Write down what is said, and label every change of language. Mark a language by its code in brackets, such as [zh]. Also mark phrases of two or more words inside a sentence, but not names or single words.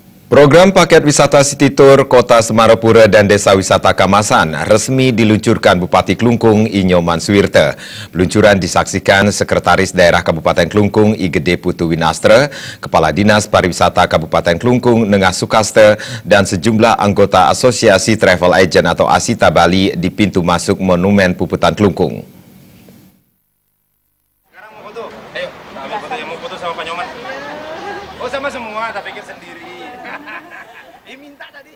[id] Program paket wisata City Tour Kota Semarapura dan Desa Wisata Kamasan resmi diluncurkan Bupati Klungkung I Nyoman Suwirte. Peluncuran disaksikan Sekretaris Daerah Kabupaten Klungkung I Gede Putu Winastre, Kepala Dinas Pariwisata Kabupaten Klungkung Nengah Sukaste, dan sejumlah anggota Asosiasi [en] Travel Agent [id] atau Asita Bali di pintu masuk Monumen Puputan Klungkung. Sekarang mau foto? Ayo, kami foto yang mau foto sama Pak Nyoman. Oh, sama semua, tak pikir sendiri. Minta tadi.